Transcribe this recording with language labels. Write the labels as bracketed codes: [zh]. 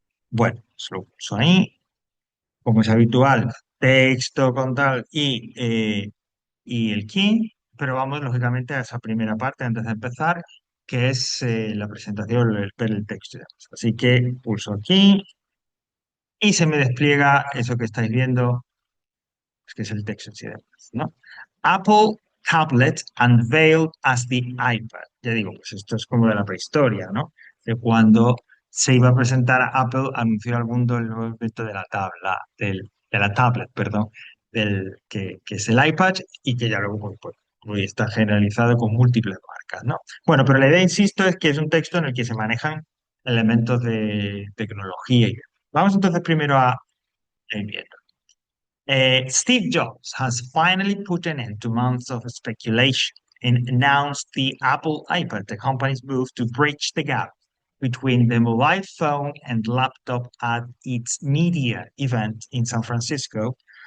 [es] Bueno, se lo pulso ahí. Como es habitual, texto con tal y el key, pero vamos lógicamente a esa primera parte antes de empezar, que es la presentación, ver el texto y demás. Así que pulso aquí y se me despliega eso que estáis viendo, pues, que es el texto en sí y demás, ¿no? [en] Apple Tablet unveiled as the iPad. [es] Ya digo, pues esto es como de la prehistoria, ¿no? De cuando se iba a presentar a Apple, anunció al mundo el nuevo invento de la de la tablet, perdón, que es el iPad y que ya luego pues, hoy está generalizado con múltiples marcas, ¿no? Bueno, pero la idea, insisto, es que es un texto en el que se manejan elementos de tecnología. Vamos entonces primero a ir viendo. [en] Steve Jobs has finally put an end to months of speculation and announced the Apple iPad, the company's move to bridge the gap between the mobile phone and laptop at its media event in San Francisco.